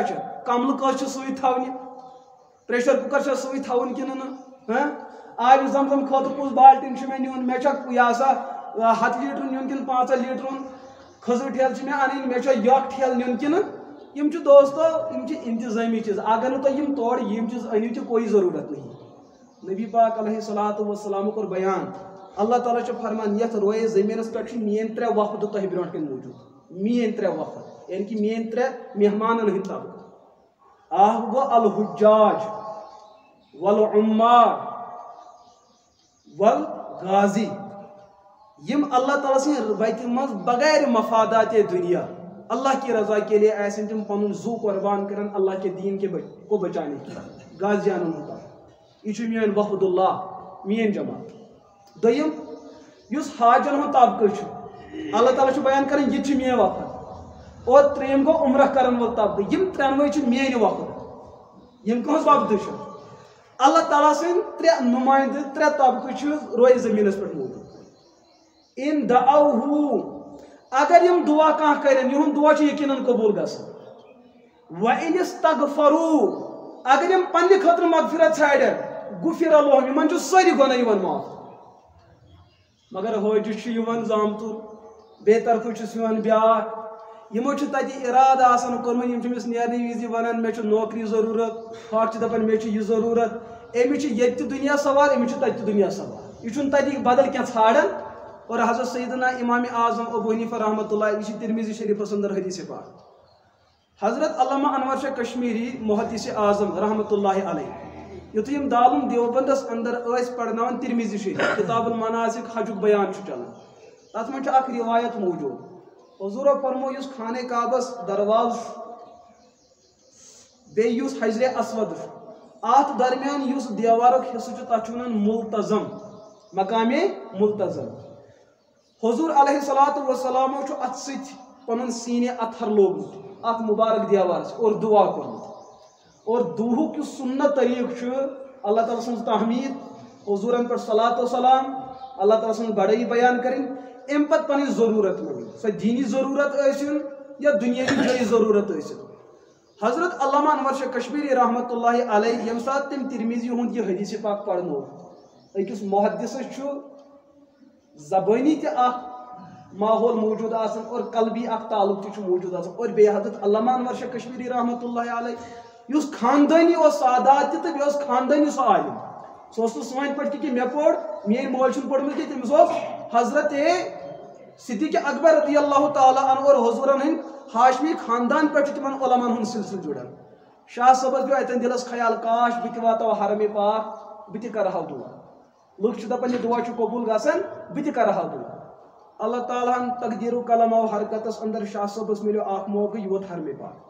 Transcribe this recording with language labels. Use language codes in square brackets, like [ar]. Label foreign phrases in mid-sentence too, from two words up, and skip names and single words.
[ks] چھِ کملہٕ کٲژ چھِ سۭتۍ تھاونہِ پریشر کُکر چھا سۭتۍ تھاوُن کِنہٕ نہٕ آبِ زم زم خٲطرٕ کُس بالٹیٖن چھُ مےٚ نیُن مےٚ چھا یہِ ہسا 100 لیٖٹر نیُن کِنہٕ 5 لیٖٹر کھٔزٕر ٹھیلہٕ چھِ مےٚ اَنٕنۍ مےٚ چھا یکھ ٹھیلہٕ نیُن کِنہٕ یِم چھِ دوستو یِم چھِ انتظٲمی چیٖز اگر نہٕ تُہۍ یِم تورٕ یِم چیٖز أنِو تہِ [ur] کوئی ضروٗرت نہیں [ks] نبی پاک [ar] علیہ الصلوۃ والسلام [ks] کوٚر بیان اللہ تعالیٰ چھُ فرمان یتھ رویے زٔمیٖنس پٮ۪ٹھ چھِ میٲنۍ 3 وفد تۄہہِ برونٛٹھ کَنۍ موٗجوٗد میٲنۍ 3 وفد یعنی کہِ میٲنۍ 3 مہمانن ہٕنٛدۍ طبقہٕ اکھ گوٚو [ar] الحجاج والعمار [ks] والغازی یم اللہ تعالیٰ سٕنٛدِ وتہِ منٛز بغیر مفادات دنیا [ur] اللہ کی رضا کے لیے [ks] آسن تم پنن زو قربان کرن [ur] اللہ کے دین کے کو بچانے کی [ks] غازیانن ہوتا یہ چھُ میون وفد اللہ مین جماعت دویم یُس حاجن ہُنٛد طبقہٕ چھُ اللہ تعالیٰ چھُ بیان کران یہ چھُ مین وفد اور ترٛیٚیِم گوٚو عمرہ کرن وول طبقہٕ یم 3 چھِ میٲنۍ وفد یم کٕہٕنٛز وفد چھِ اللہ تعالیٰ سٕنٛدۍ 3 نُمایندٕ 3 طبقہٕ چھِ رویہِ زٔمیٖنس پٮ۪ٹھ موٗجوٗد ان دعوہو اگر یم دعا کانٛہہ کرن یہُنٛد دعا چھُ یقیناً قبوٗل گژھان [ar] وَإِنِ اسْتَغْفَرُوا [ks] اگر یم پننہِ خٲطرٕ مغفرت ژھانڈن [ar] غُفِرَ لَهُم [ks] یمن چھُ سٲری گۄناہ یِوان معاف مگر حٲجہِ چھُ یِوان زامتُر بے طرفہٕ چھُس یِوان بیٛاکھ یمو چھُ تتہِ اِرادٕ آسان کوٚرمُت یم چھِ أمِس نیرنہٕ وِزِ ونان مےٚ چھُ نوکری ضروٗرت ہاکھ چھِ دپان مےٚ چھُ یہِ ضروٗرت أمِس چھُ ییٚتہِ تہِ دُنیا سوال أمِس چھُ تتہِ تہِ دُنیا سوال یہِ چھُنہٕ تتہِ بدل کینٛہہ ژھانڈان اور حضرت سیدنا امام اعظم ابو حنیفہ [ar] رحمۃ اللہ [ks] یہ ترمذی شریفس اندر حدیث پاک حضرت علامہ انور شاہ کشمیری محدث اعظم [ar] رحمۃ اللہ علیہ [ks] یُتھُے یم دارالعلوم دیوبندس اندر ٲسۍ پرناوان ترمذی شریف کتاب المناسک حجُک بیان چھُ چلان تتھ منٛز چھِ اکھ روایت موجوٗد حضورو فرمو یُس خانہ کعبس درواز بیٚیہِ یُس حجرِ اسود چھُ اتھ درمیان یُس دیوارُک حصہٕ چھُ تتھ چھُ ونان ملتزم مقامِ ملتزم حضور [ar] علیہ الصلوۃ والسلام [ks] چھُ اتھ سۭتۍ پنُن سیٖنہِ اطہر لوگمُت اتھ مبارک دیوارس اور دعا کوٚرمُت اور دُہُک یُس سُنت طریٖقہٕ چھُ اللہ تعالیٰ سٕنٛز تحمیٖد حضوٗرن پٮ۪ٹھ صلات و سلام اللہ تعالیٰ سٕنٛز بڑٲیی بیان کرٕنۍ امہِ پتہٕ پنٕنۍ ضروٗرت منٛگٕنۍ سۄ دیٖنی ضروٗرت ٲسِن یا دُنیٲوی جٲیی ضروٗرت ٲسِن حضرت علامہ انور شاہ کشمیری [ar] رحمۃ اللہ علیہ [ks] ییٚمہِ ساتہٕ تٔمۍ ترمذی ہُنٛد یہِ حدیث پاک پرنو أکِس محدثس چھُ زبانی تہِ اکھ ماحول موجود آسان اور قلبی اکھ تعلق تہِ چھُ موجود آسان اور بیٚیہِ حضرت علامہ انور شاہ کشمیری [ar] رحمۃ اللہ علیہ [ks] یُس خاندٲنی اوس سادات تہِ تہٕ بیٚیہِ اوس خاندٲنی سُہ عالم سُہ اوس نہٕ سٲنۍ پٲٹھۍ کہِ مےٚ پوٚر میٲنۍ مول چھُنہٕ پوٚرمُت کینٛہہ تٔمِس اوس حضرت صدیق اکبر [ar] رضی اللہ تعالیٰ عنہ [ks] اور حضوٗرن ہٕنٛدۍ ہاشمی خاندان پٮ۪ٹھ چھُ تِمن علماہن ہُنٛد سلسلہٕ جُڑان شاہ صٲبس پیٚو اتٮ۪ن دِلس خیال کاش بہٕ تہِ واتہٕ ہا حرمِ پاک بہٕ تہِ کرٕ ہا دعا لُکھ چھِ دپان یہِ دعا چھُ قبوٗل گژھان بہٕ تہِ کرٕ ہا دعا اللہ تعالیٰ ہن تقدیٖر و قلم آو حرکتس اندر شاہ صٲبس مِلیو اکھ موقعہٕ یہِ ووت حرمِ